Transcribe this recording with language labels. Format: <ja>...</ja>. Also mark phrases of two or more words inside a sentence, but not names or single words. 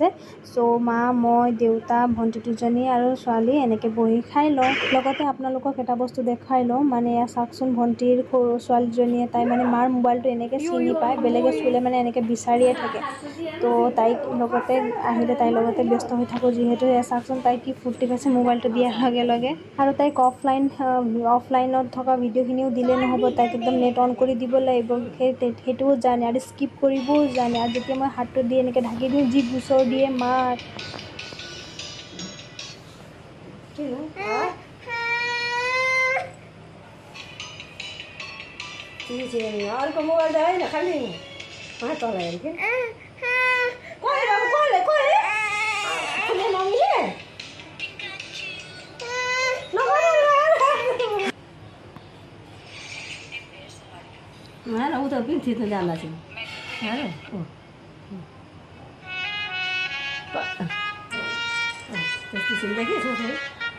<as>সো মা মই দেউতা ভণ্টি দুজনী আৰু ছোৱালী এনেকৈ বহি খাই লওঁ লগতে আপোনালোকক এটা বস্তু দেখাই লওঁ মানে এয়া চাওকচোন ভণ্টিৰ সৰু ছোৱালীজনীয়ে তাই মানে মাৰ মোবাইলটো এনেকৈ চিনি পায় বেলেগে চুলে মানে এনেকৈ বিচাৰিয়ে থাকে তো তাইক লগতে আহিলে তাইৰ লগতে ব্যস্ত হৈ থাকোঁ যিহেতু এয়া চাওকচোন তাই কি ফূৰ্তি পাইছে মোবাইলটো দিয়াৰ লগে লগে আৰু তাইক অফলাইনত থকা ভিডিঅ'খিনিও দিলে নহ'ব, তাইক একদম</as> <en>net on</en> <as>কৰি দিব লাগিব, সেইটোও জানে আৰু স্কিপ কৰিবও জানে। আৰু যেতিয়া মই হাতটো দি এনেকৈ ঢাকি দিওঁ, যি গোচৰ দিয়ে মাক।</as> <ne>अर्को मोबाइल त होइन खालि चलाएर के ऊ त पनि थिच्न जान्दा छ त्यस्तो सुन्दा के छ</ne>